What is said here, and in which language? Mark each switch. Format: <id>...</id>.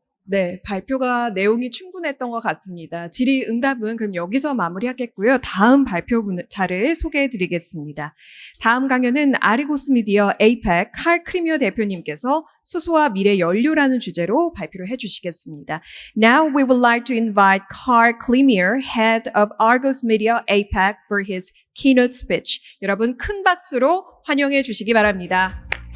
<ko>네, 발표가 내용이 충분했던 것 같습니다. 질의응답은 그럼 여기서 마무리하겠고요. 다음 발표자를 소개해드리겠습니다. 다음 강연은 아리고스 미디어 APAC 칼 크리미어 대표님께서 수소와 미래 연료라는 주제로 발표를 해주시겠습니다.</ko> <en>Now we would like to invite Karl Kleememire, Head of Argus Media APAC, for his keynote speech.</en> <ko>여러분 큰 박수로 환영해 주시기 바랍니다.</ko>